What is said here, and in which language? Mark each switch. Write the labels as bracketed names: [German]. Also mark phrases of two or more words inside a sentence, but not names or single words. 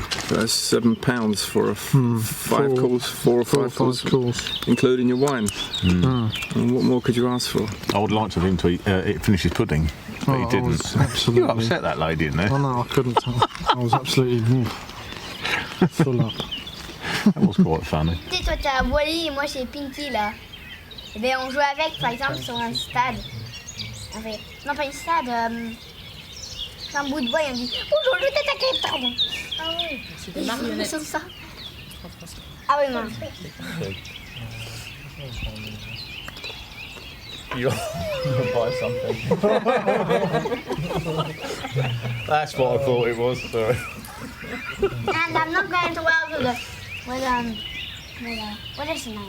[English] That's £7 for a 4 or 5 course, including your wine. And what more could you ask for? I would like to have him to finish his pudding, but he didn't. Absolutely. You upset that lady, didn't Oh you? no, I couldn't. I was absolutely full up. That was quite funny. [French] Tu sais, toi t'as Wally et moi j'ai Pinky là. Et ben on jouait avec par exemple sur un stade. Non, pas une stade. [Indonesian] Rambut boy yang di. Susah. Apa Imam? [English] You're gonna buy something. That's what I thought it was. Sorry. And I'm not going to Wales with what is his name?